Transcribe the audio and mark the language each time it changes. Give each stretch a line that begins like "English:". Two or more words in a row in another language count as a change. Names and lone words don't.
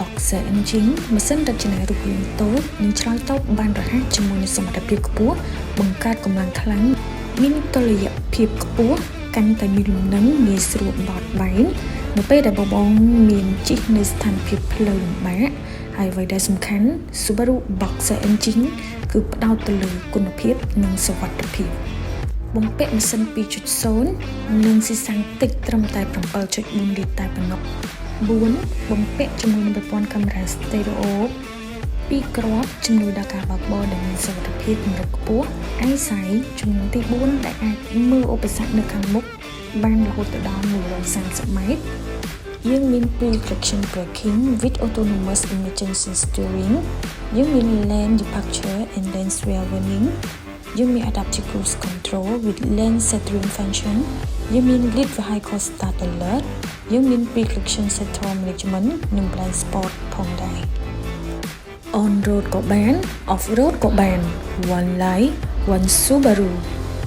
Khmer: Boxer Engine ម៉ាស៊ីនរចនារូបរាងតូចនិងឆ្លើយតបបានរហ័សជាមួយនឹងសមត្ថភាពខ្ពស់បង្កើតកម្លាំងខ្លាំងមានតុល្យភាពខ្ពស់កាន់តែមានលំនឹងងាយស្រួលបត់បែននៅពេលដែលបងមានជិះនៅស្ថានភាពផ្លូវលំបាកហើយអ្វីដែលសំខាន់ Subaru Boxer Engine គឺផ្ដោតទៅលើគុណភាពនិងសុវត្ថិភាពបំពាក់ម៉ាស៊ីន 2.0 និងស៊ីសាំងតិចត្រឹមតែ 7.4 លីត្រតែប៉ុណ្ណោះ 4. បំពាក់ជាមួយនឹងប្រព័ន្ធកាមេរ៉ាស្តេរ៉ូ2គ្រាប់ជំនួយដល់ការបើកបរដែលមានសុវត្ថិភាពកម្រិតខ្ពស់ Eyesight ជំនាន់ទី 4 ដែលអាចមើលឧបសគ្គនៅខាងមុខបានរហូតដល់130ម៉ែ ត្រយើងមាន
English: Pre-traction braking with autonomous emergency steering
Khmer: យើងមាន
English: lane departure and lane sway warning
Khmer: យើងមាន
English: adaptive cruise control with lane centering function
Khmer: យើងមាន
English: lead vehicle start alert
Khmer: យើងមាន
English: Pre-traction central management និង blind spot ផងដែរ on road
Khmer: ក៏បាន
English: off road
Khmer: ក៏បាន
English: one life one Subaru